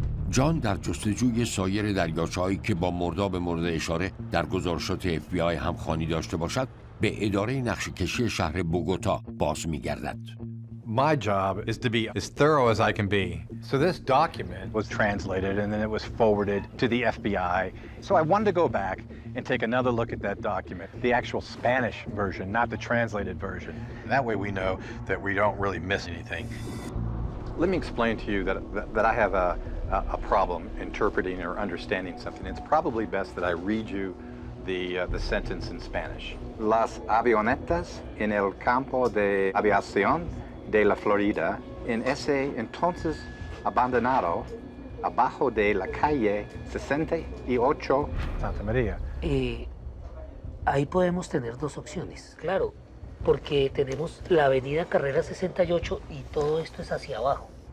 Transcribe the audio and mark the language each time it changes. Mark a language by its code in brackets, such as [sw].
[fa] جان در جستجوی سایر دریاچه‌هایی که با مرداب مورد اشاره در گزارشات FBI همخوانی داشته باشد به اداره نقشه‌کشی شهر بوگوتا باز می‌گردد. [en] My job is to be as thorough as I can be. So this document was translated and then it was forwarded to the FBI. So I wanted to go back and take another look at that document, the actual Spanish version, not the translated version. That way we know that we don't really miss anything. Let me explain to you that I have a problem interpreting or understanding something. It's probably best that I read you the sentence in Spanish. [es] Las avionetas en el campo de aviación de la Florida en ese entonces abandonado abajo de la calle 68 Santa Maria. Ahí podemos tener dos opciones, claro, porque tenemos la avenida Carrera 68 y todo esto es hacia abajo.